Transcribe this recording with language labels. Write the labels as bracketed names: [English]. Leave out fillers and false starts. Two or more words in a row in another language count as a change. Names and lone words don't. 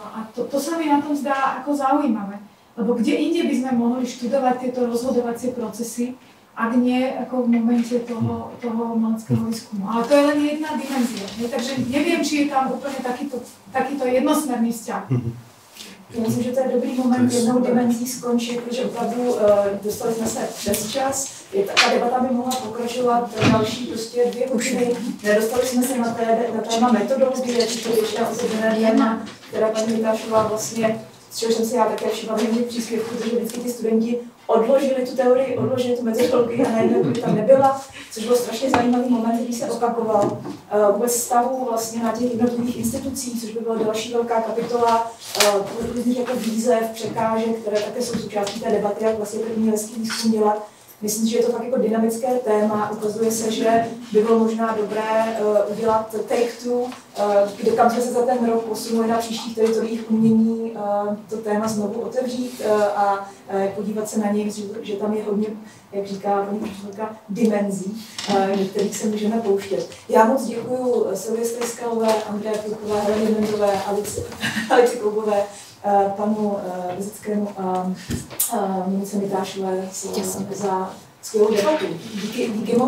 [Slovak] A to sa mi na tom zdá ako zaujímavé. Lebo kde inde by sme mohli študovať tieto rozhodovacie procesy, ak nie ako v momente toho umeleckého výskumu. Ale to je len jedna dimenzia. Takže neviem, či je tam úplne takýto jednosmerný vzťah. [Czech] Já myslím, že to je dobrý moment jednou dimenzí skončit, protože opravdu dostali jsme se přes čas. Ta debata by mohla pokračovat další prostě 2 hodiny. Nedostali jsme se na téma metodologie, či to ještě osobné téma, která paní Mitášová vlastně, z čeho jsem si já také všimla v těch příspěvků, že vždycky ty studenti odložili tu teorii, odložili tu metodologii a najednou by tam nebyla, což byl strašně zajímavý moment, který se opakoval. Vůbec stavu vlastně na těch jednotlivých institucích, což by byla další velká kapitola různých jako výzev, překážek, které také jsou součástí té debaty, jak vlastně první lesní výzkum dělat. Myslím si, že je to fakt jako dynamické téma. Ukazuje se, že by bylo možná dobré udělat take-two, kde kam jsme se za ten rok posunuli na příštích teritoriích umění to téma znovu otevřít a podívat se na něj, že tam je hodně, jak říká paní profesorka, dimenzí, do kterých se můžeme pouštět. Já moc děkuju Silvě Stejskalové, Andreje Filkové, Heleně Mendové, Alici Kloubové, panu Vizickému a Monice Mitášové za skvělou debatu.